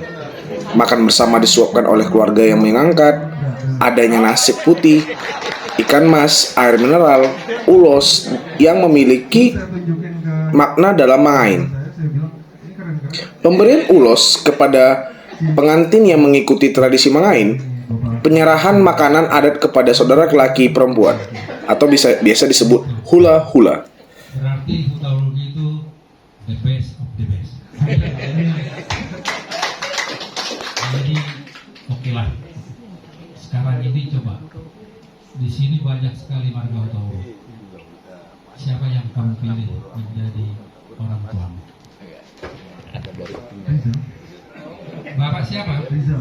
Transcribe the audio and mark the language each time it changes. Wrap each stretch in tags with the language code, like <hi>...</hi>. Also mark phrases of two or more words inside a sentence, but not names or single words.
<id>Makan bersama disuapkan oleh keluarga yang mengangkat, adanya nasi putih, ikan mas, air mineral, ulos yang memiliki makna dalam mangain. Pemberian ulos kepada pengantin yang mengikuti tradisi mangain, penyerahan makanan adat kepada saudara laki perempuan, atau biasa disebut hula-hula. Berarti hula-hula itu</id> <en>the best of the best.</en> <id>Jadi oke lah. Sekarang ini coba di sini banyak sekali marga hula-hula. Siapa yang kamu pilih menjadi orang tua? Bapak siapa? Rizal.</id>